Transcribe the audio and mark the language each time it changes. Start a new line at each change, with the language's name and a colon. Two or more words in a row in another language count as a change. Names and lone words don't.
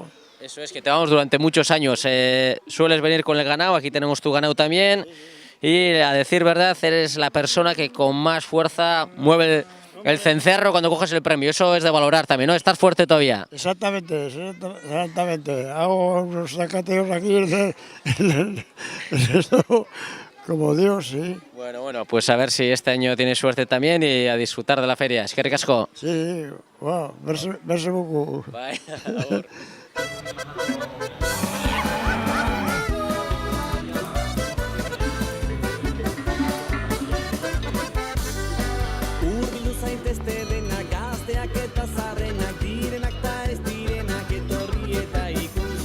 Spanish: Eso es, que te vamos durante muchos años. Sueles venir con el ganado, aquí tenemos tu ganado también, y a decir verdad, eres la persona que con más fuerza mueve el cencerro cuando coges el premio. Eso es de valorar también, ¿no? Estás fuerte todavía. Exactamente. Hago unos sacateos aquí como Dios, sí. Bueno, pues a ver si este año tienes suerte también y a disfrutar de la feria.
Basque: Eskerrik asko.
French: Sí, wow, merci beaucoup.
Basque: Bye, agur. Zaitezte denak, gazteak eta zarrenak, direnak eta ez direnak, etorri eta ikusi.